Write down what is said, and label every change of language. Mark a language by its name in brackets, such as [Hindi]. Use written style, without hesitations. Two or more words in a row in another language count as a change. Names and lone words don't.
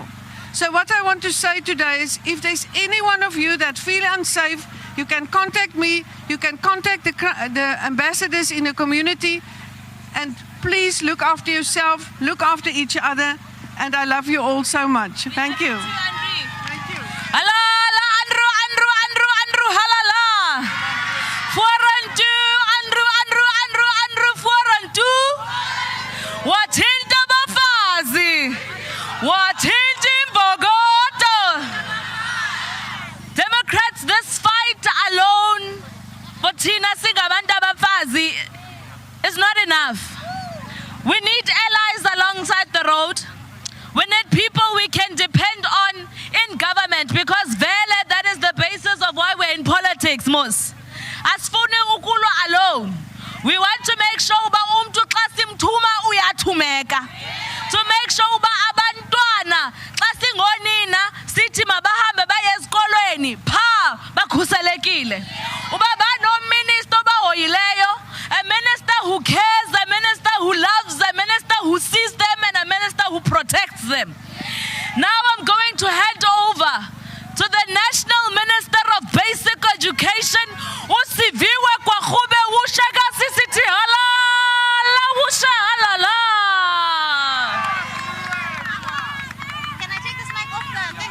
[English] So what I want to say today is, if there's any one of you that feel unsafe, you can contact me, you can contact the ambassadors in the community, and please look after yourself, look after each other. And I love you all so much. Thank you. Thank you. [Xhosa] Halala, Andrew, halala. [English] 4 and 2, Andrew, 4 and 2. [Xhosa] Wathinta bafazi, wathinta imbokodo. [English] Democrats, this fight alone, for [Xhosa] thina singabantu abafazi, [English] is not enough. We need allies alongside the road. We need people we can depend on in government, because vele, that is the basis of why we're in politics, Mos. [Xhosa] Asifuni ukulwa [English] alone. We want to make sure [Xhosa] uba umntu xa simthuma uyathumeka. [English] To make sure [Xhosa] uba abantwana xa singonina sithi mabahambe baye esikolweni pha bakhuselekile. Uba banoministor obahoyileyo, [English] a minister who cares, a minister who loves, a minister who sees them, and a minister who protects them. Now I'm going to hand over to the National Minister of Basic Education, [Xhosa] uSiviwe Kwagube Wushaka Sisithi halala wusha halala. [English] Can I take this mic off the thing?